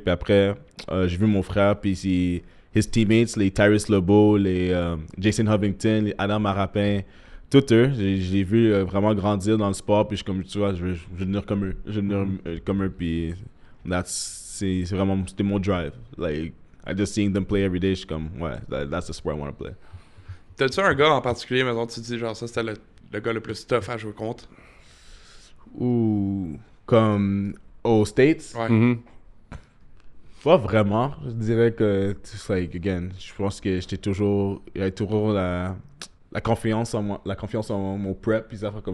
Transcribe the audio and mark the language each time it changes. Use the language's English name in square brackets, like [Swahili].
[French] Puis après, j'ai vu mon frère, puis [English] his teammates, [French] les Tyrese Lobo, les Jason Hovington, les Adam Marapin, tous eux, je l'ai vu vraiment grandir dans le sport, puis comme tu vois, je veux devenir comme eux. Je veux devenir comme eux, puis c'était mon drive. [English] Like, I just seeing them play every day, [French] je suis comme, ouais, [English] that's the sport I want to play. [French] T'as-tu un gars en particulier, mettons, tu te dis, genre, ça c'était le gars le plus tough à jouer contre? Ou comme aux States? Ouais. Mm-hmm. Pas vraiment. Je dirais que, like, again, je pense que il y avait toujours la confiance en moi, la confiance en mon prep, puis ça fait comme